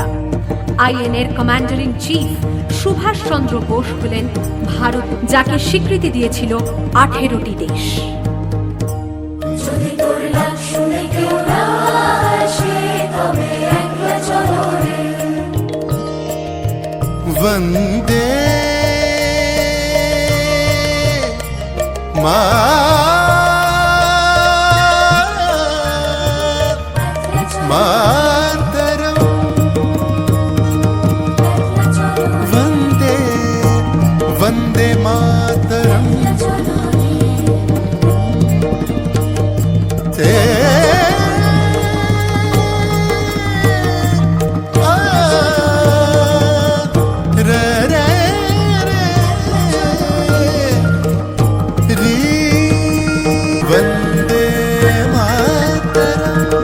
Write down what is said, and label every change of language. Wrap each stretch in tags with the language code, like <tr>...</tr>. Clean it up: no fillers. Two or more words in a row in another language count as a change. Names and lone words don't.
<bn>আইএনএর</bn> <en>commander in chief</en> <bn>সুভাষচন্দ্র বোস হলেন ভারত, যাকে স্বীকৃতি দিয়েছিল 18টি দেশ। যদি তোর ডাক শুনে কেউ না আসে, তবে একলা চলো রে।</bn> <sa>वन्दे मातरम् वन्दे वन्दे मातरम् ते वन्दे मातरम्</sa>